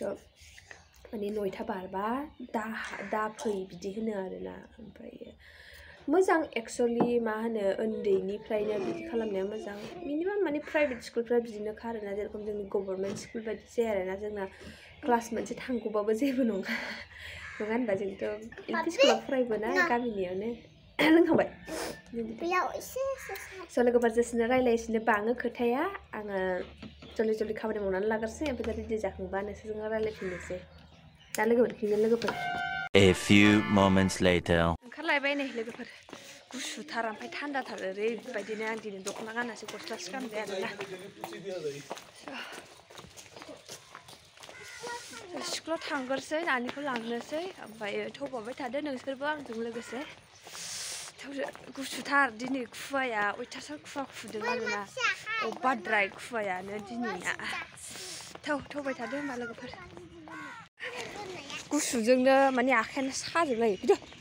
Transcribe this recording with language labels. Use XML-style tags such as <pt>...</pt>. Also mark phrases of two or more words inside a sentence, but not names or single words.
<brx>माने 9:00 बारबा दा फै बिदि होनो आरोना ओमफ्रायो मोजां एक्चुअलि मा होनो उन्दैनिफ्रायनो बिदि खालामनाया मोजां मिनिमाम माने प्राइभेट स्कुलफ्रा बिदिनोखा आरोना जेरखम जोंनि</brx> <en>government school</en> <brx>बायदि जाया आरोना जोंना क्लास मोनसे थांगौबाबो जेबो नङा होनबा जोंथ' एलपि स्कुलाव फरायबोना गामिनियावनो लोंखांबाय स' लोगोफोर जेसेनो रायलायसिनो बाङो खोथाया आङो जल्दि खामानि मावनानै लाग्रोसै ओमफ्राय रेडि जाखांबा नोंसोरजों रायलायफिननोसै दा लोगोफोर</brx> <en>A few moments later</en> <brx>ओंखारलायबाय नै लोगोफोर गुसुथार ओमफ्राय थान्दाथार ओरैबायदिनो आं दिनै दख'ना गानासो गस्लासो गानबाय आरोना स्कुलाव थांग्रोसै नानिखौ लांनोसै ओमफ्राय थौबावबाय थादो नोंसोरबो आंजों लोगोसे गुसुथार दिनै खुवाया अयथासार खुवा खुदों आरोना अभारद्राय खुवायानो दिनैना थौबाय थादो होमबा लोगोफोर गुसुजोंनो माने आखायानो साजोबलायो गिदो</brx>